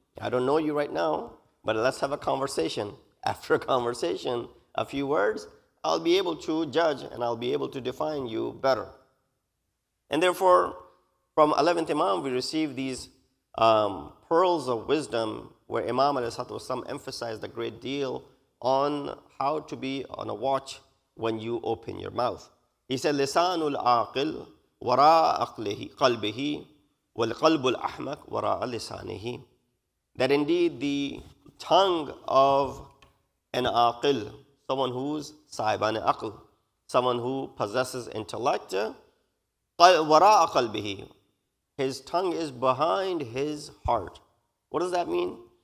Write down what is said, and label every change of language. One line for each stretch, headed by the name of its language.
English: I don't know you right now, but let's have a conversation. After a conversation, a few words, I'll be able to judge and I'll be able to define you better. And therefore, from 11th Imam, we receive these pearls of wisdom where Imam ﷺ emphasized a great deal on how to be on a watch when you open your mouth.
Arabic: He said, لِسَانُ الْعَاقِلِ وَرَاءَ قَلْبِهِ وَالْقَلْبُ الْأَحْمَقِ وَرَاءَ لِسَانِهِ.
English: That indeed the tongue of an aqil, someone who's sahiban aql, someone who possesses intellect,
Arabic: وَرَاءَ قَلْبِهِ,
English: his tongue is behind his heart. What does that mean?